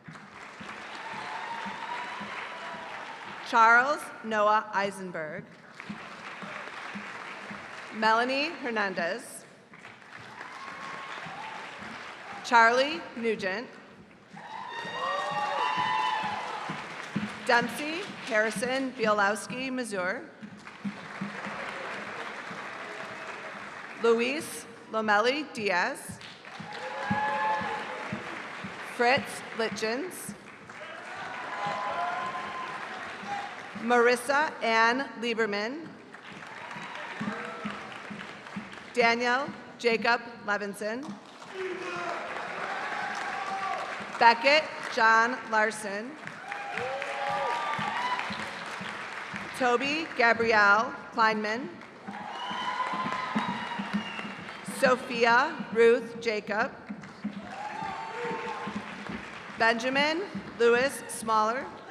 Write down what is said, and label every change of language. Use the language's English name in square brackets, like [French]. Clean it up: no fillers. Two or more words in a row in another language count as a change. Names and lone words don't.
[English] Charles Noah Eisenberg. Melanie Hernandez. Charlie Nugent. Dempsey Harrison Bielowski Mazur. Luis Lomeli Diaz. Fritz Litchens. Marissa Ann Lieberman. Daniel Jacob Levinson. Beckett John Larson. Toby Gabrielle Kleinman. Sophia Ruth Jacob. Benjamin Lewis Smaller.